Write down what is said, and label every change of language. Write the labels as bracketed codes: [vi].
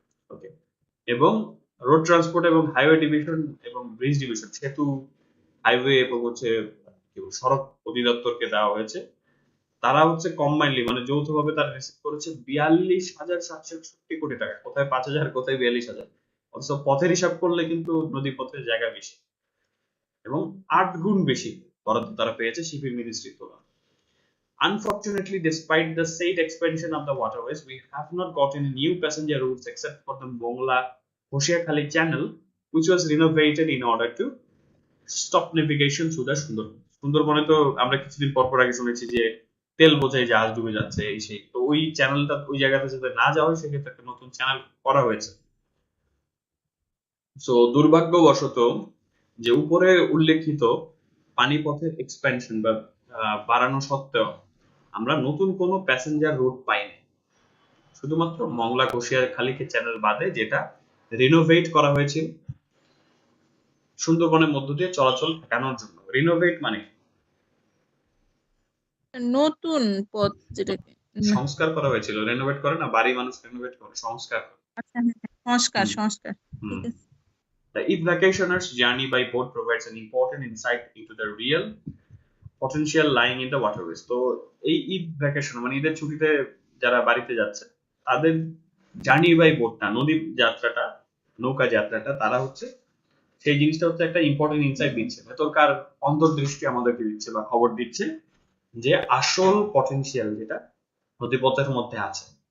[bn] ওকে, এবং road transport এবং highway division এবং ব্রিজ ডিভিশন, সেতু, হাইওয়ে এবং হচ্ছে সড়ক অধিদপ্তরকে দেওয়া হয়েছে। তারা হচ্ছে কম্বাইনলি মানে যৌথভাবে তারা রিসিভ করেছে 42,761 কোটি টাকা। কোথায় 5,000, কোথায় 42,000। অথচ পথের হিসাব করলে কিন্তু নদী পথের জায়গা বেশি, এবং 8 গুণ বেশি বরাদ্দ তারা পেয়েছে শিপিং মিনিস্ট্রির তুলনায়। [en] Unfortunately, despite the said expansion of the waterways, we have not got any new passenger routes except for the Mongla Hoshiakhali Channel, which was renovated in order to stop navigation through the [bn] সুন্দরবনে তো আমরা কিছুদিন পর আগে শুনেছি যে তেল বোঝাই জাহাজ ডুবে যাচ্ছে, এই সেই। তো ওই চ্যানেলটা ওই জায়গাতে যাতে না যাওয়া হয় সেক্ষেত্রে একটা নতুন চ্যানেল করা হয়েছে। সো দুর্ভাগ্যবশত যে উপরে উল্লেখিত পানিপথের এক্সপ্যানশন বা বাড়ানো সত্ত্বেও আমরা নতুন কোনো প্যাসেঞ্জার রুট পাইনি। শুধুমাত্র মংলা ঘোষিয়াখালীকে চ্যানেল বাদে, যেটা রিনোভেট করা হয়েছিল সুন্দরবনের মধ্য দিয়ে চলাচল ঠেকানোর জন্য। রিনোভেট মানে নতুন পথ, যেটাকে সংস্কার করা হয়েছিল। রিনোভেট করে না, বাড়ি মানুষ রিনোভেট করে, সংস্কার করে। সংস্কার। [en] The Eid vacationers' journey by boat provides an important insight into the real potential lying in the waterways. [bn] তো এই ঈদ ভ্যাকেশন মানে ঈদের ছুটিতে যারা বাড়িতে যাচ্ছে, তাদের জার্নি বাই বোটটা, নদী যাত্রাটা, নৌকা যাত্রাটা, তারা হচ্ছে সেই জিনিসটা হচ্ছে একটা ইম্পর্টেন্ট ইনসাইট দিচ্ছে, ভেতরকার অন্তর্দৃষ্টি আমাদেরকে দিচ্ছে বা খবর দিচ্ছে যে আসল পটেনশিয়াল যেটা নদীপথের মধ্যে আছে।